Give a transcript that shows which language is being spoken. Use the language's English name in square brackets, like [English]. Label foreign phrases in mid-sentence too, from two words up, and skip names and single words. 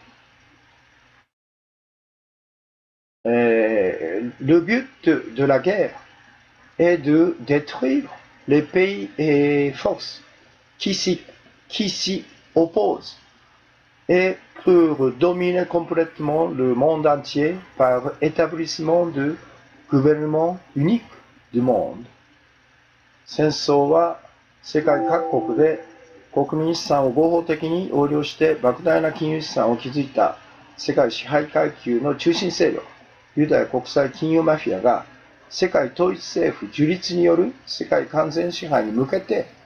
[French] Le but de la guerre est de détruire les pays et forces qui s'y oppose et pour dominer complètement le monde entier par établissement du gouvernement unique du monde。 [Japanese] 戦争は世界各国で国民資産を合法的に横領して莫大な金融資産を築いた世界支配階級の中心勢力、ユダヤ国際金融マフィアが世界統一政府樹立による世界完全支配に向けて、